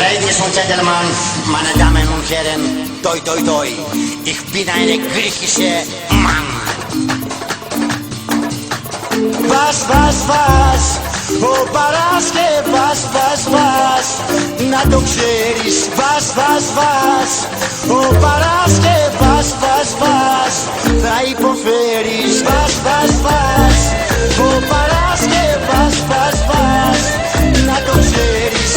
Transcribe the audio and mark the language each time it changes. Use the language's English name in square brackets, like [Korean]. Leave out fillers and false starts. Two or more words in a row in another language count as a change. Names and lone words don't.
[German] Ladies und Gentlemen, meine Damen und Herren, toi toi toi, ich bin eine griechische Mann. Was, [Greek] ο Παράσκευας, να το ξέρεις. Vas, ο Παράσκευας, θα υποφέρεις. Vas, ο Παράσκευας, να το ξέρεις.